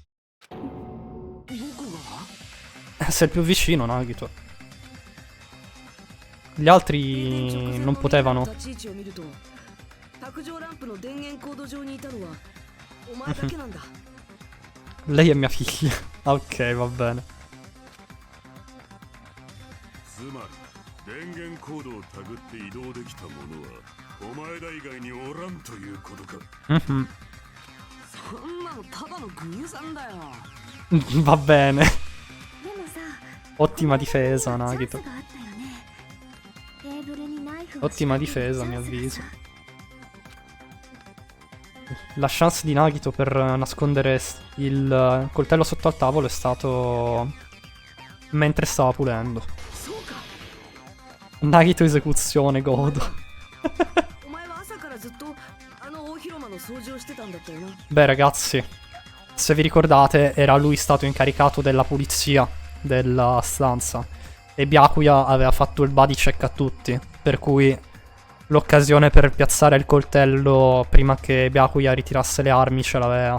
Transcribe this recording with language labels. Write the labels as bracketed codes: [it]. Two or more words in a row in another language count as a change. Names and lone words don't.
[it] Sei il più vicino, Nagito. Gli altri non potevano. Lei è mia figlia. Ok, va bene. [ja] つまり電源コードをタグって移動できた者はお前ら以外におらんということか。そんなのただの偶然だよ。 [it] Va bene. [ja] でもさ、 [it] Ottima difesa, Nagito. [ja] チャンスがあったよね。テーブルにナイフを [it] Ottima difesa, a mio avviso. La chance di Nagito per nascondere il coltello sotto al tavolo è stato mentre stava pulendo. Nagito esecuzione, godo. Beh, ragazzi, se vi ricordate, era lui stato incaricato della pulizia della stanza e Byakuya aveva fatto il [en] body check [it] a tutti, per cui l'occasione per piazzare il coltello prima che Byakuya ritirasse le armi ce l'aveva.